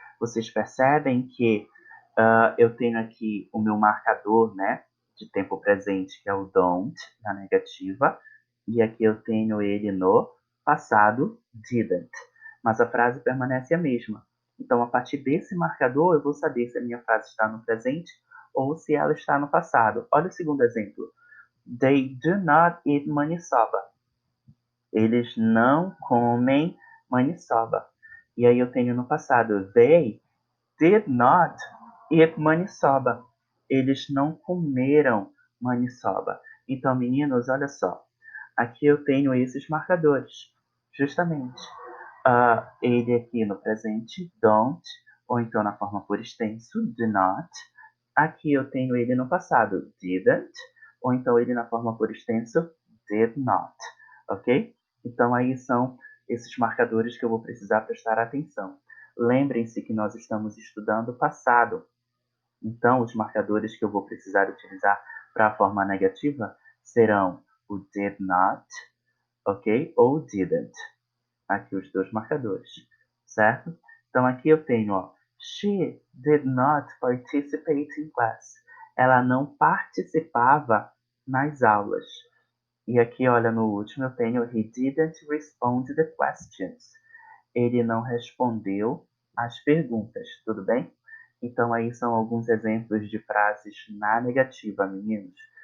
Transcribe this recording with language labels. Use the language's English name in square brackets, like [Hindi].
[Portuguese] Vocês percebem que eu tenho aqui o meu marcador, né, de tempo presente, que é o don't, na negativa, e aqui eu tenho ele no passado, didn't. Mas a frase permanece a mesma. Então, a partir desse marcador, eu vou saber se a minha frase está no presente ou se ela está no passado. Olha o segundo exemplo. [English] They do not eat maniçoba. [Portuguese] Eles não comem maniçoba. E aí eu tenho no passado, [English] they did not eat maniçoba. [Portuguese] Eles não comeram maniçoba. Então, meninos, olha só. Aqui eu tenho esses marcadores. Justamente. Ele aqui no presente, don't, ou então na forma por extenso, do not. Aqui eu tenho ele no passado, didn't, ou então ele na forma por extenso, did not, ok? Então aí são esses marcadores que eu vou precisar prestar atenção. Lembrem-se que nós estamos estudando passado. Então os marcadores que eu vou precisar utilizar para a forma negativa serão o did not, ok? Ou didn't. Aqui os dois marcadores, certo? Então aqui eu tenho, ó, [English] she did not participate in class. [Portuguese] Ela não participava nas aulas. E aqui, olha, no último eu tenho [English] he didn't respond to the questions. [Portuguese] Ele não respondeu às perguntas, tudo bem? Então aí são alguns exemplos de frases na negativa, meninos.